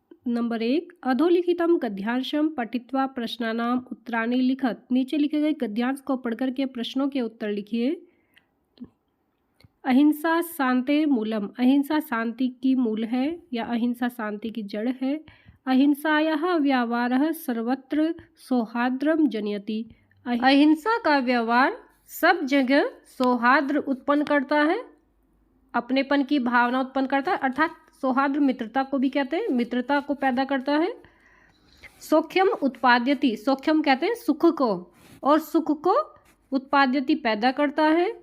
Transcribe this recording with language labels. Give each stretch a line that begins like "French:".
Sanskrit: Number 1, अधोलिखितम गद्यांशम पठित्वा प्रश्नानाम उत्तराणि लिखत।
Hindi: नीचे लिखे गए गद्यांश को पढ़कर के प्रश्नों के उत्तर लिखिए।
Sanskrit: अहिंसा शांते मूलम।
Hindi: अहिंसा शांति की मूल है या अहिंसा शांति की जड़ है।
Sanskrit: अहिंसायाः व्यवहारः सर्वत्र सौहार्द्रम जनयति।
Hindi: अहिंसा का व्यवहार सब जगह सौहार्द्र उत्पन्न करता है, अपनेपन की भावना उत्पन्न करता है, अर्थात सौहार्द्र मित्रता को भी कहते हैं, मित्रता को पैदा करता है।
Sanskrit: सौख्यम उत्पाद्यति।
Hindi: सौख्यम कहते हैं सुख को, और सुख को उत्पाद्यति पैदा करता है।